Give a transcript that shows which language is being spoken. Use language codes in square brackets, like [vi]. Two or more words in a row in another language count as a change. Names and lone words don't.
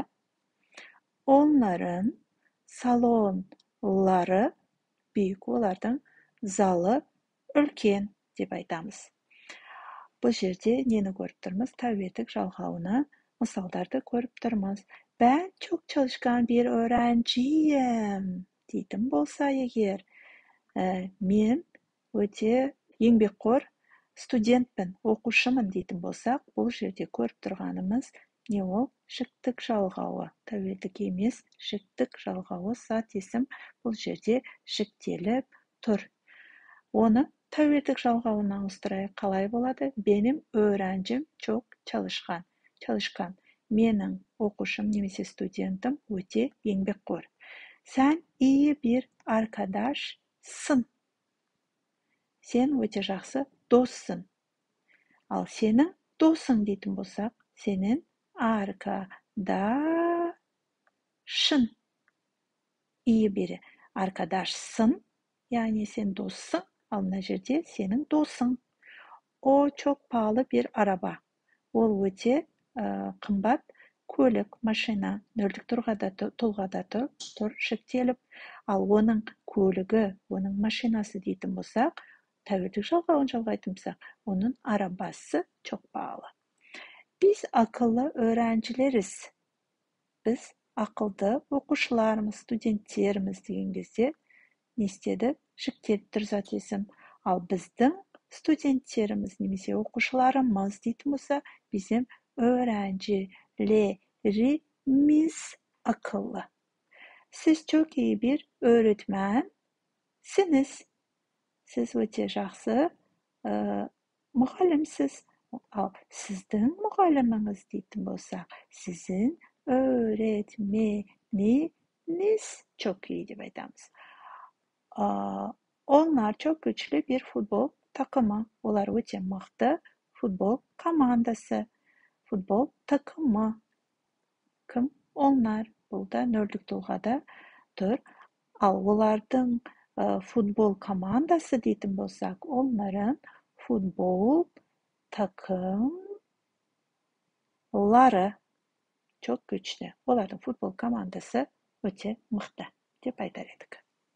[tr] Onların salonları büyük, [kk] олардың залы үлкен деп айтамыз. Бұл жерде нені көріп тұрмыз? Тәуелдік жалғауына мысалдарды көріп тұрмыз. [tr] Ben çok çalışkan bir öğrenciyim [kk] дейтін болса егер, мен өте еңбекқор студентпін, оқушымын дейтін болсақ, бұл жерде көріп тұрғанымыз не ол? Жіктік жалғауы. Тәуелдік емес, жіктік жалғауы зат есім бұл жерде жіктеліп тұр. Оны тәуелдік жалғауына ауыстырайық, қалай болады? [tr] Benim öğrencim çok çalışkan. Çalışkan. [kk] Менің оқушым немесе студентім өте еңбекқор. [tr] Sen iyi bir arkadaşsın. [kk] Sen өте жақсы доссың. Ал сенің досың дейтін болсақ, сенің arkadaşın. [tr] İyi biri. Arkadaşsın, yani sen dossың. [kk] Ал мына жерде сенің досың. [tr] O çok pahalı bir araba. [kk] Ол өте қымбат көлік, машина. Нөлдік тұлғада тұр шектеліп. Ал оның көлігі, оның машинасы дейтін болсақ, тәуелдік жалғауын жалғайтын болсақ, [tr] onun arabası çok pahalı. Biz akıllı öğrencileriz. [kk] Biz ақылды оқушылармыз, студенттерміз деген кезде не істеді? Жіктеліп тұр зат есім. Ал біздің студенттеріміз немесе оқушыларымыз дейтін болса, [tr] bizim öğrencilerimiz akıllı. Siz çok iyi bir öğretmensiniz. [kk] Siz өте жақсы мұғалімсіз. Ал сіздің мұғаліміңіз дейтін болсақ, [tr] sizin öğretmeniniz çok iyi [kk] деп айтамыз. [tr] Onlar çok güçlü bir futbol takımı. [kk] Олар өте мықты futbol komandası. [tr] Futbol takımı. [kk] Кім? Onlar. Бұл да нөлдік тұлғада тұр. Ал олардың futbol komandası дейтін болсақ, [tr] onların futbol takımları çok güçlü. [kk] Олардың futbol komandası өте мықты деп айтар едік.